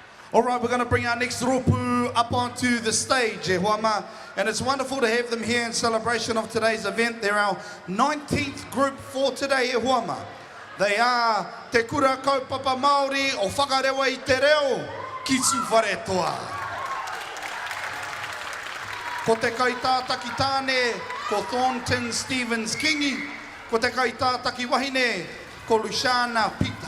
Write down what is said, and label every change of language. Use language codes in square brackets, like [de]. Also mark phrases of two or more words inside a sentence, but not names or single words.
[en] All right, we're going to bring our next ropu up onto the stage, [mi] e huama. [en] And it's wonderful to have them here in celebration of today's event. They're our 19th group for today, [mi] e huama. [en] They are Te Kura Kaupapa Māori o Whakarewa I Te Reo, Ngāti Tūwharetoa. [mi] Ko te kaitātaki tāne, ko Thornton Stevens Kingi. Ko te kaitātaki wahine, ko Luciana Pita.